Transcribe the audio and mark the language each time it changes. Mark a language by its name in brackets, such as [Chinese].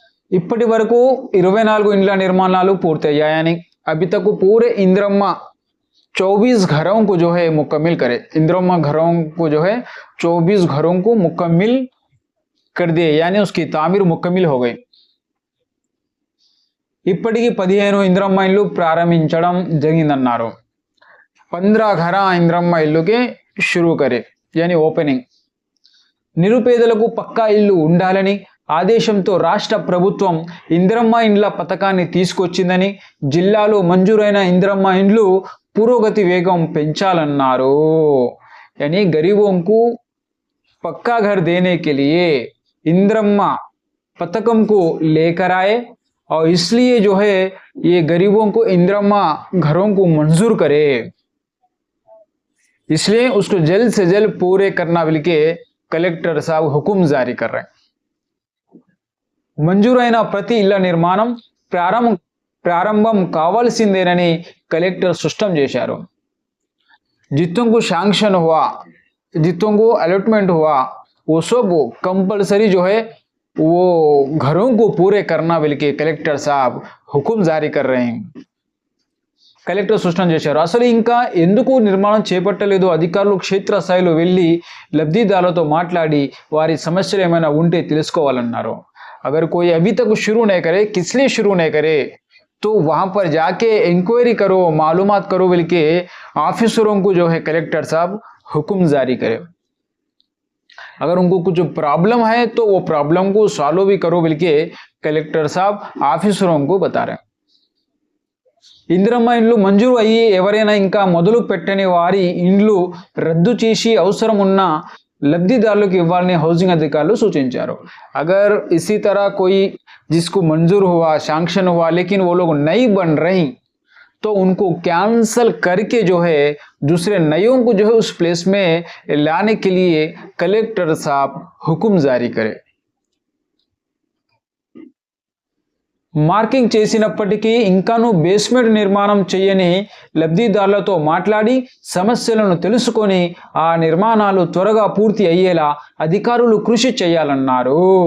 [Telugu] इప్పటి వరకు 24 इंड्ला निर्माणाలు పూర్తి అయ్యాయని [Hindi] अभी तक पूरे इंद्रम्मा 24 घरों को जो है मुकम्मिल करे। इंद्रम्मा घरों को जो है 24 घरों को मुकम्मिल कर दिए, यानी उसकी तामीर मुकम्मिल हो गई। [Telugu] ఇప్పటికి 15 ఇంద్రమ్మ ఇల్లు ప్రారంభించడం జరిగిందన్నారు। [Hindi] 15 घर इंद्रम्मा इल्लू के शुरू करे, यानी ओपनिंग। [Telugu] నిరుపేదలకు పక్కా ఇల్లు ఉండాలని ఆదేశంతో రాష్ట్ర ప్రభుత్వం ఇంద్రమ్మ ఇండ్ల పథకాన్ని తీసుకొచ్చిందని జిల్లాలో మంజూరైన ఇంద్రమ్మ ఇండ్లు పురోగతి వేగం పెంచాలన్నారు। [Hindi] यानी गरीबों को पक्का घर देने के लिए इंद्रम्मा पथकम को लेकर आए और इसलिए जो है ये गरीबों को इंद्रम्मा घरों को मंजूर करे, इसलिए उसको जल्द से जल्द पूरे करना बोल के कलेक्टर साहब हुकुम जारी कर रहे हैं। [Telugu] మంజూరైన ప్రతి ఇళ్ల నిర్మాణం ప్రారంభం కావాల్సిందేనని కలెక్టర్ స్పష్టం చేశారు। [Hindi] जितों को सैंक्शन हुआ जितों को अलॉटमेंट हुआ वो सब कंपलसरी जो है वो घरों को पूरे करना बोल के कलेक्टर साहब हुक्म जारी कर रहे हैं। [Telugu] కలెక్టర్ సూచన చేశారు. అసలు ఇంకా ఎందుకు నిర్మాణం చేపట్టలేదు? అధికారులు క్షేత్రస్థాయిలో వెళ్ళి లబ్ధిదారులతో మాట్లాడి వారి సమస్యలు ఏమైనా ఉంటే తెలుసుకోవాలన్నారు. [Hindi] अगर कोई अभी तक शुरू नहीं करे, किस लिए शुरू नहीं करे, तो वहां पर जाके इंक्वायरी करो, मालूमात करो बोल के ऑफिसरों को जो है कलेक्टर साहब हुक्म जारी करे. अगर उनको कुछ प्रॉब्लम है तो वो प्रॉब्लम को सॉल्व भी करो बोल के कलेक्टर साहब ऑफिसरों को बता रहे. [Telugu] ఇందిరమ్మ ఇండ్లు మంజూరు అయ్యి ఎవరైనా ఇంకా మొదలు పెట్టని వారి ఇండ్లు రద్దు చేసి అవసరం ఉన్న లబ్ధిదారులకు ఇవ్వాలని హౌసింగ్ అధికారులు సూచించారు. [Hindi] अगर इसी तरह कोई जिसको मंजूर हुआ, सैंक्शन हुआ, लेकिन वो लोग नहीं बन रही तो उनको कैंसल करके जो है दूसरे नयों को जो है उस प्लेस में लाने के लिए कलेक्टर साहब हुक्म जारी करे. [Telugu] మార్కింగ్ చేసినప్పటికీ ఇంకాను బేస్మెంట్ నిర్మాణం చేయని లబ్ధిదారులతో మాట్లాడి సమస్యలను తెలుసుకొని ఆ నిర్మాణాలు త్వరగా పూర్తి అయ్యేలా అధికారులు కృషి చేయాలన్నారు.